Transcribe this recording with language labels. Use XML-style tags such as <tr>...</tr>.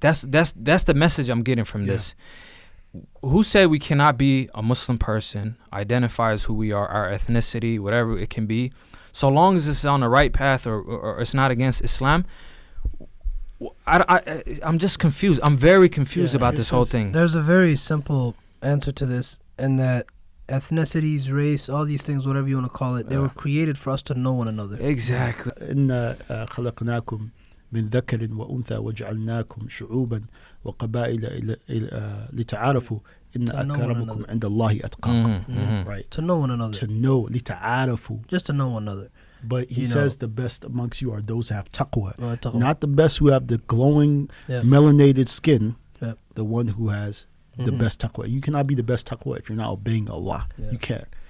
<en>That's the message I'm getting from this. Who said we cannot be a Muslim person, identify as who we are, our ethnicity, whatever it can be, so long as it's on the right path or it's not against Islam? I'm just confused. I'm very confused about this whole thing. There's a very simple answer to this, in that ethnicities, race, all these things, whatever you want to call it, they were created for us to know one another. Exactly.</en> <ar>إنا خلقناكم من ذكر وأنثى وجعلناكم شعوبا وقبائل لتعارفوا إن أكرمكم عند الله أتقاكم.</ar> <en>Right. To know one another. To know, لتعارفوا. Just to know one another. But he says the best amongst you are those who have taqwa. Taqwa. Not the best who have the glowing, melanated skin. The one who has the best taqwa. You cannot be the best taqwa if you're not obeying Allah. You can't.</en>